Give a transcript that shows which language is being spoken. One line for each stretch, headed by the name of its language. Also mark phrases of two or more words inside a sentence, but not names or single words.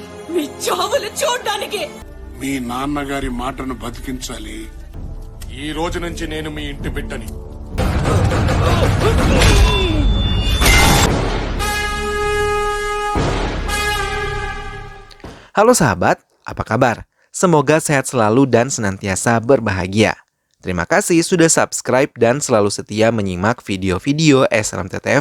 Telugu: మీ చావులు చూడడానికి. మీ నాన్నగారి మాటను బతికించాలి. ఈ రోజు నుంచి నేను మీ ఇంటి బిడ్డని.
Indonesian: Halo sahabat, apa kabar? Semoga sehat selalu dan senantiasa berbahagia. Terima kasih sudah subscribe dan selalu setia menyimak video-video SLMT TV.